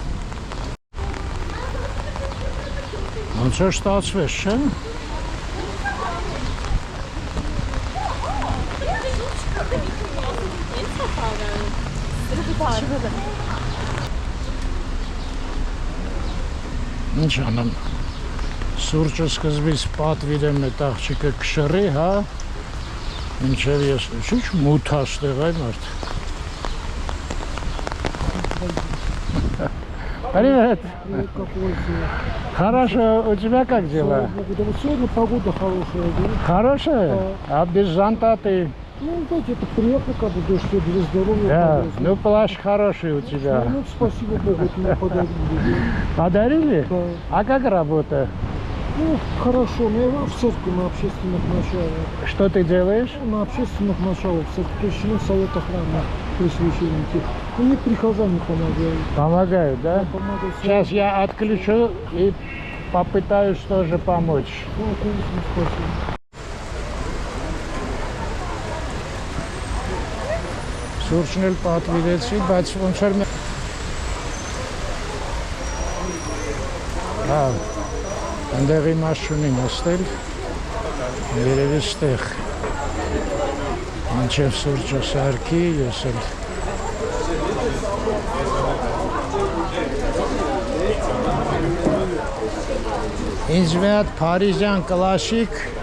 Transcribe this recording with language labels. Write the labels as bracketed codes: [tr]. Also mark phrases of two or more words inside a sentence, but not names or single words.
[hy] Ոնց որ ստացվեց, չէ՞։ Ինչ անեմ, սուրճը սկզբից պատվիրեմ էտ աղջիկը կշռի, հա, մինչև ես, ինչ մութ աստեղ այ մարդ։ Привет! [ru] Хорошо, у тебя как дела? Сегодня погода хорошая. Хорошая? А без зонта ты? Ну, знаете, это приятно, когда дождь, для здоровья. Да, ну плащ хороший у тебя. Ну, спасибо Богу, это мне подарили. Подарили? Да. А как работа? Ну, хорошо, но я в церкви на общественных началах. Что ты делаешь? На общественных началах, то есть член совета храма при священнике. Мне прихожане помогают. Помогают, да? Помогают. Сейчас я отключу и попытаюсь тоже помочь. Ну, конечно, спасибо. [hy] Սուրճն էլ պատվիրեցի, բայց ոնց որ Հա, այնտեղ իմաստ չունի նստել, երևի ստեղ մինչև սուրճը սարքի, ես էլ ինձ մի հատ փարիզյան կլասիկ